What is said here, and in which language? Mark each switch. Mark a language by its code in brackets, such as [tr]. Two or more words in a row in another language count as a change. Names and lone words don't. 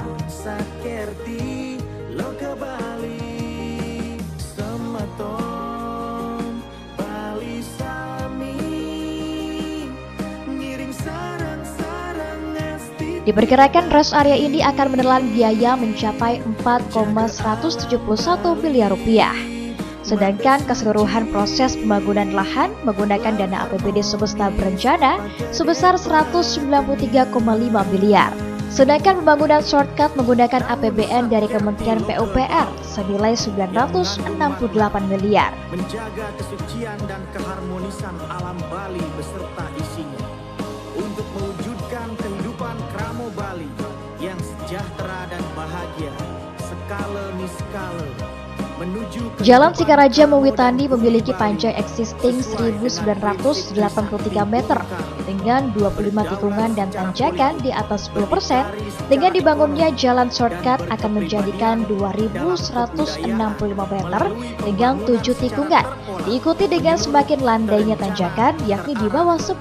[ban] Sakkerti Loka Bali, Semeton Bali Sami, ngiring sarang-sarang esti. [id] Diperkirakan rest area ini akan menelan biaya mencapai 4,171 miliar rupiah. Sedangkan keseluruhan proses pembangunan lahan menggunakan dana APBD semesta berencana sebesar 193,5 miliar. Sedangkan pembangunan shortcut menggunakan APBN dari Kementerian PUPR senilai 968 miliar. Menjaga kesucian dan keharmonisan alam Bali beserta isinya untuk mewujudkan kehidupan Kramo Bali yang sejahtera dan bahagia skala niskala. Jalan Singaraja Mewitani memiliki panjang existing 1983 meter dengan 25 tikungan dan tanjakan di atas 10%. Dengan dibangunnya jalan shortcut akan menjadikan 2165 meter dengan 7 tikungan, diikuti dengan semakin landainya tanjakan yakni di bawah 10%.